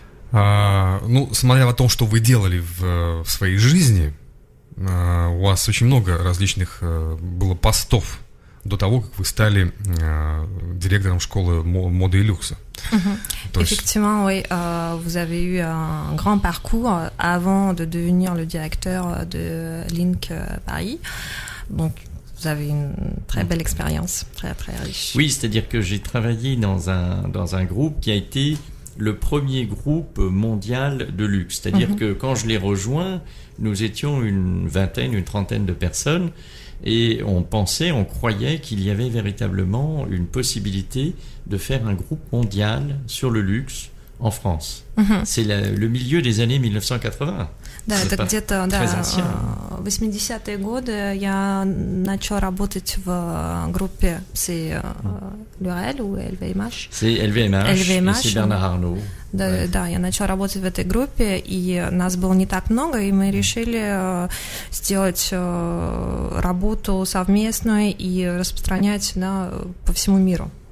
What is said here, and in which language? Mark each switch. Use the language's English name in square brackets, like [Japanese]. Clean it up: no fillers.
[Russian] Смотря на то, что вы делали в своей жизни, у вас очень много различных было постов до того, как вы стали директором школы моды и люкса. [French] Effectivement, oui, vous avez eu un grand parcours avant de devenir le directeur de Link Paris. Donc, vous avez une très belle expérience, très très riche. Oui, c'est-à-dire que j'ai travaillé dans un groupe qui a été le premier groupe mondial de luxe. C'est-à-dire que quand je l'ai rejoint, nous étions une trentaine de personnes et on croyait qu'il y avait véritablement une possibilité de faire un groupe mondial sur le luxe en France. C'est le milieu des années 1980. [Russian] Да, это где-то, в 80-е годы я начала работать в группе, [French] c'est L'Oréal ou LVMH? C'est LVMH, et c'est Bernard Arnault. [Russian] Да, я начала работать в этой группе, и нас было не так много, и мы решили сделать работу совместную и распространять по всему миру.